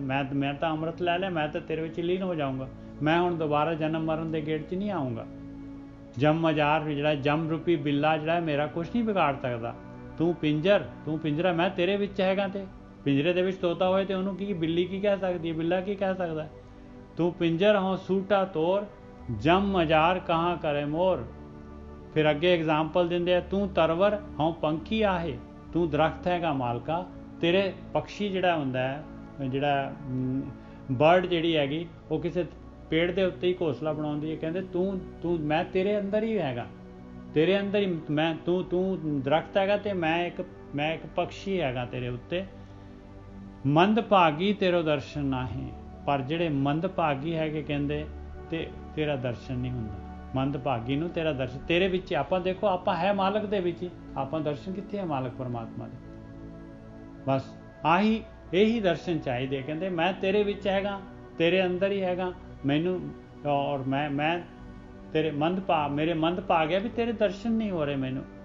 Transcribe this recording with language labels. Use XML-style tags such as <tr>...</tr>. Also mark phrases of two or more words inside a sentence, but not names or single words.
<pa>ਮੈਂ ਤਾਂ ਅੰਮ੍ਰਿਤ ਲੈ ਲਿਆ, ਮੈਂ ਤਾਂ ਤੇਰੇ ਵਿੱਚ ਲੀਨ ਹੋ ਜਾਊਂਗਾ। ਮੈਂ ਹੁਣ ਦੁਬਾਰਾ ਜਨਮ ਮਰਨ ਦੇ ਗੇੜ 'ਚ ਨਹੀਂ ਆਊਂਗਾ। ਜਮ ਮਜ਼ਾਰ ਜਿਹੜਾ ਜਮ ਰੂਪੀ ਬਿੱਲਾ ਜਿਹੜਾ ਮੇਰਾ ਕੁਛ ਨਹੀਂ ਵਿਗਾੜ ਸਕਦਾ। ਤੂੰ ਪਿੰਜਰਾ ਮੈਂ ਤੇਰੇ ਵਿੱਚ ਹੈਗਾ। ਤੇ ਪਿੰਜਰੇ ਦੇ ਵਿੱਚ ਤੋਤਾ ਹੋਏ ਤੇ ਉਹਨੂੰ ਕੀ ਬਿੱਲੀ ਕੀ ਕਹਿ ਸਕਦੀ ਹੈ, ਬਿੱਲਾ ਕੀ ਕਹਿ ਸਕਦਾ। ਤੂੰ ਪਿੰਜਰ ਹੋ ਸੂਟਾ ਤੋਰ ਜਮ ਮਜਾਰ ਕਹਾਂ ਕਰੇ ਮੋਰ। ਫਿਰ ਅੱਗੇ एग्जाम्पल ਦਿੰਦੇ ਆ, ਤੂ ਤਰਵਰ ਹੂੰ ਪੰਖੀ ਆਹੇ। ਤੂ ਦਰਖ਼ਤ ਹੈਗਾ ਮਾਲਕਾ, ਤੇਰੇ ਪਕਸ਼ੀ ਜਿਹੜਾ ਹੁੰਦਾ ਹੈ, ਜਿਹੜਾ ਬਰਡ ਜਿਹੜੀ ਹੈਗੀ</pa> <hi>वो किसी पेड़ के</hi> <pa>ਉੱਤੇ ਹੀ ਘੋਂਸਲਾ ਬਣਾਉਂਦੀ ਹੈ। ਕਹਿੰਦੇ ਤੂ ਤੂ ਮੈਂ ਤੇਰੇ ਅੰਦਰ ਹੀ ਹੈਗਾ, ਤੇਰੇ ਅੰਦਰ ਹੀ ਮੈਂ, ਤੂ ਤੂ ਦਰਖ਼ਤ ਹੈਗਾ ਤੇ ਮੈਂ ਏਕ ਪਕਸ਼ੀ ਹੈਗਾ ਤੇਰੇ ਉੱਤੇ। ਮੰਦ ਭਾਗੀ ਤੇਰੋ ਦਰਸ਼ਨ ਨਾਹੀ। पर ਜਿਹੜੇ ਮੰਦ ਭਾਗੀ ਹੈਗੇ ਕਹਿੰਦੇ ਤੇ ਤੇਰਾ ਦਰਸ਼ਨ ਨਹੀਂ ਹੁੰਦਾ। ਮੰਦ ਭਾਗੀ ਨੂੰ ਤੇਰਾ ਦਰਸ਼ਨ ਤੇਰੇ ਵਿੱਚ, ਆਪਾਂ ਦੇਖੋ ਆਪਾਂ ਹੈ ਮਾਲਕ ਦੇ ਵਿੱਚ ਹੀ, ਆਪਾਂ ਦਰਸ਼ਨ ਕਿੱਥੇ ਹੈ ਮਾਲਕ ਪਰਮਾਤਮਾ ਦੇ। ਬਸ ਆਹੀ ਇਹੀ ਦਰਸ਼ਨ ਚਾਹੀਦੇ। ਕਹਿੰਦੇ ਮੈਂ ਤੇਰੇ ਵਿੱਚ ਹੈਗਾ, ਤੇਰੇ ਅੰਦਰ ਹੀ ਹੈਗਾ ਮੈਨੂੰ, ਔਰ ਮੈਂ ਤੇਰੇ ਮੰਦ ਭਾ ਮੇਰੇ ਮੰਦ ਭਾ ਗਿਆ ਵੀ ਤੇਰੇ ਦਰਸ਼ਨ ਨਹੀਂ ਹੋ ਰਹੇ ਮੈਨੂੰ।</pa>